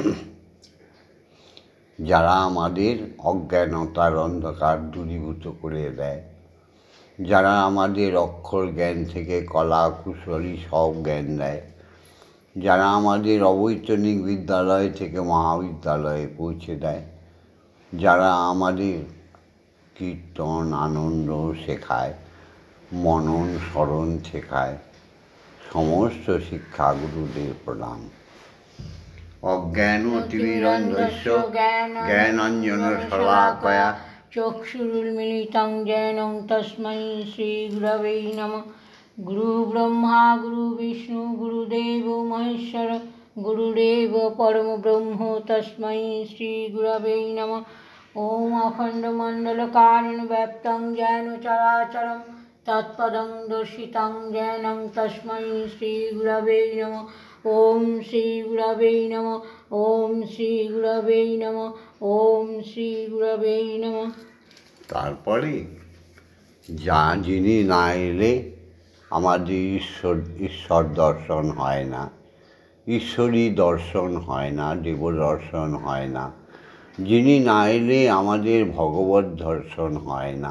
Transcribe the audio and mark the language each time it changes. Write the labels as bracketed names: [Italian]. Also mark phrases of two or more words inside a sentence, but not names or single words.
[Bangla] যারা আমাদের অজ্ঞানতার অন্ধকার দূরীভূত করে দেয়, যারা আমাদের অক্ষর জ্ঞান থেকে কলা কুশলী সব জ্ঞান দেয়, যারা আমাদের অবৈতনিক বিদ্যালয় থেকে মহাবিদ্যালয়ে পৌঁছে দেয়, যারা আমাদের কীর্তন আনন্দ শেখায়, মনন স্মরণ শেখায়, সমস্ত শিক্ষাগুরুদের প্রণাম। [Sanskrit] অজ্ঞানতিমিরন্ধস্য জ্ঞানাঞ্জন শলাকয়া চক্ষুरुन्मिलितं येन तस्मै श्रीगुरवे नमः। गुरुब्रह्मा गुरुविष्णु गुरुदेवो महेश्वर गुरुदेव परमब्रह्म तस्मै श्रीगुरवे नमः। ॐ अखण्डमण्डलकारणव्याप्तं येन चराचरं तत्पदं दर्शितं येन तस्मै श्रीगुरवे नमः। ॐ श्रीगुरवे नमः। ॐ श्रीगुरवे नमः। ॐ श्रीगुरवे नमः। [Bangla] তারপরে যিনি না এলে আমাদের ঈশ্বর দর্শন হয় না, ঈশ্বরী দর্শন হয় না, দেব দর্শন হয় না। যিনি না এলে আমাদের ভগবত দর্শন হয় না।